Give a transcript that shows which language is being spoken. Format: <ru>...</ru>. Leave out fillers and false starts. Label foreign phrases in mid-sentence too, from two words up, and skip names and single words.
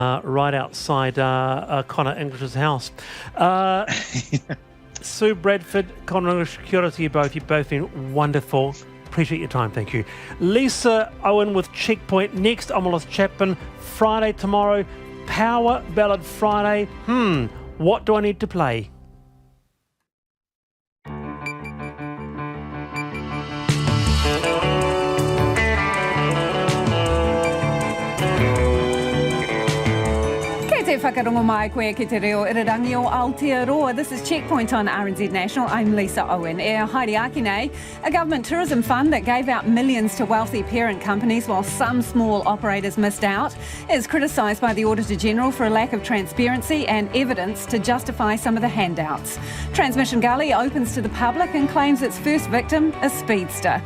<en>right outside Connor English's house. Sue Bradford, Connor English,</en> <mi>kia ora</mi> <en>to you both. You've both been wonderful. Appreciate your time, thank you. Lisa Owen with Checkpoint. Next, I'm Wallace Chapman. Friday tomorrow, Power Ballad Friday. What do I need to play?</en> <mi>Whakarongo mai koe ki te reo irarangi o Aotearoa.</mi> <en>This is Checkpoint on RNZ National. I'm Lisa Owen.</en> <mi>Haere ake nei,</mi> <en>a government tourism fund that gave out millions to wealthy parent companies while some small operators missed out is criticised by the Auditor-General for a lack of transparency and evidence to justify some of the handouts. Transmission Gully opens to the public and claims its first victim, a speedster.</en>